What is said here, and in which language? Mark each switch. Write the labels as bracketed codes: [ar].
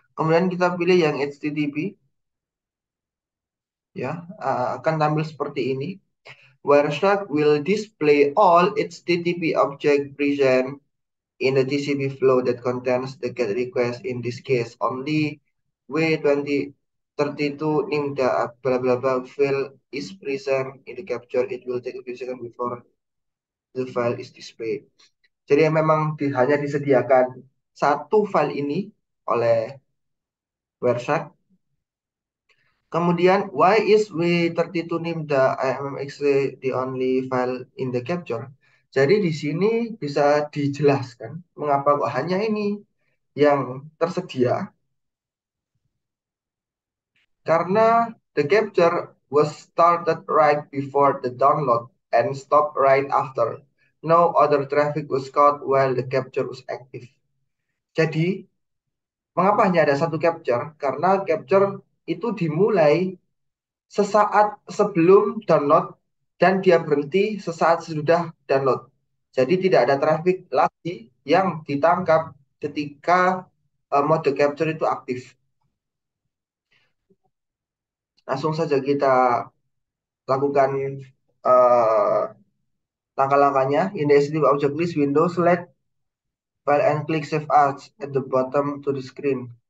[id] Kemudian kita pilih yang HTTP, ya, akan tampil seperti ini. [en] Wireshark will display all HTTP object present in the TCP flow that contains the GET request. In this case, only W2032 NIMDA blah blah blah file is present in the capture. It will take a few seconds before the file is displayed. [id] Jadi memang hanya disediakan satu file ini oleh Wireshark. Kemudian, [en] why is W32 named the IMMXC the only file in the capture? [id] Jadi di sini bisa dijelaskan mengapa kok hanya ini yang tersedia. Karena [en] the capture was started right before the download and stopped right after. No other traffic was caught while the capture was active. [id] Jadi, mengapa hanya ada satu capture? Karena capture itu dimulai sesaat sebelum download dan dia berhenti sesaat sesudah download. Jadi tidak ada traffic lagi yang ditangkap ketika mode capture itu aktif. Langsung saja kita lakukan uh, langkah-langkahnya. [en] In the HTTP object list window, select file and click save as at the bottom to the screen.